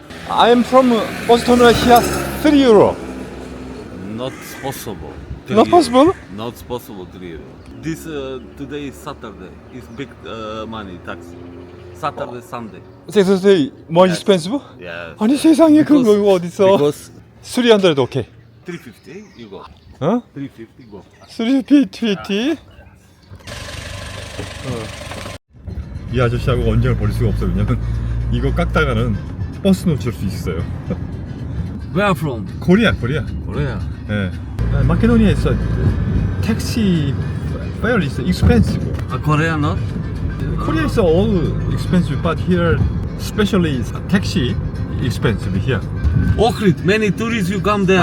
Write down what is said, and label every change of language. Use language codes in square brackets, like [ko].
[en] I am from bus terminal here. 3 euro. Not possible. Not possible? Not possible. 3 euro. This today is Saturday. It's big money tax. Saturday, Sunday. Saturday more expensive? Yes. [ko] 아니 세상에 그런 거 이거 어딨어? [en] Because [ko] 300 오케이. [en] 350 you go. 어? 350 go. 350. [ko] 이 아저씨하고 언쟁을 벌일 수가 없어요. 왜냐면 이거 깎다가는 버스 놓칠 수 있어요. [en] Where from? [ko] 코리아. [en] Korea. [ko] 예. 마케도니아에서 택시 [en] fare is expensive. Korea not? Korea is all expensive, but here, especially taxi, expensive here. Ohrid, many tourists you come there